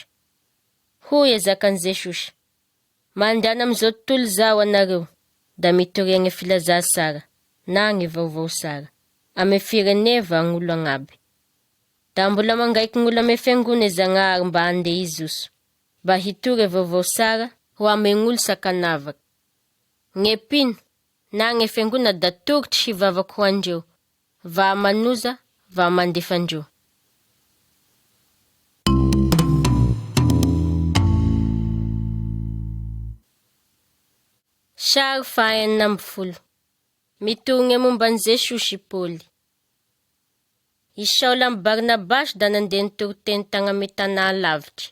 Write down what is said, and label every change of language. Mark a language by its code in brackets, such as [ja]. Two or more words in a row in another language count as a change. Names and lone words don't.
[mg] Hoy ezakan Jesosy, mandana amizao tontolo zao anareo, da mitoria ny filazà sara, na ny vaovao sara, ame firene va gn'olo agnaby. Da mbola mangaiky gn'olo ame fiangona Zagnahary mba ande izoso, mba hitory vaovao sara ho ame gn'olo sakanavaky. Nye pino, na ny fiangona da tokotry hivavaky ho andreo, va manoza, va mandefandreo. Sary fahaenina amby folo. Mitony momba an Jesosy Paoly. I Saola amy Barnabasy da nandeha nitoroteny tagny ame tanà lavitry.